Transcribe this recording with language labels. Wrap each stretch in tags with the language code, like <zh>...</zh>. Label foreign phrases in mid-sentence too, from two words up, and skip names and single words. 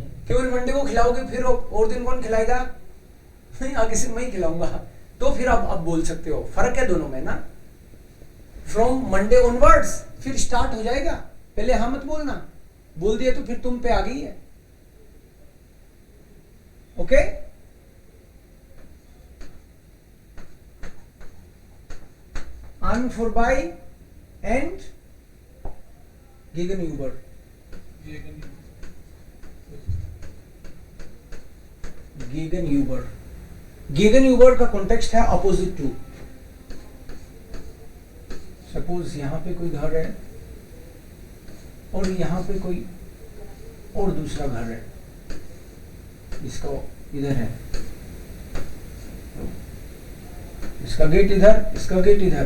<hi>केवल मंडे को खिलाओगे, फिर और दिन कौन खिलाएगा? नहीं, आगे से मैं ही खिलाऊंगा, तो फिर आप अब बोल सकते हो। फर्क है दोनों में ना।</hi> <en>from Monday onwards</en> <hi>फिर स्टार्ट हो जाएगा, पहले हाँ मत बोलना, बोल दिया तो फिर तुम पे आ गई है। ओके?</hi> <de>an vorbei and gegenüber.</de> <hi>gegenüber का कॉन्टेक्स्ट है</hi> <en>opposite to.</en> <hi>सपोज यहां पे कोई घर है और यहां पे कोई और दूसरा घर है, इसका इधर है, इसका गेट इधर, इसका गेट इधर।</hi>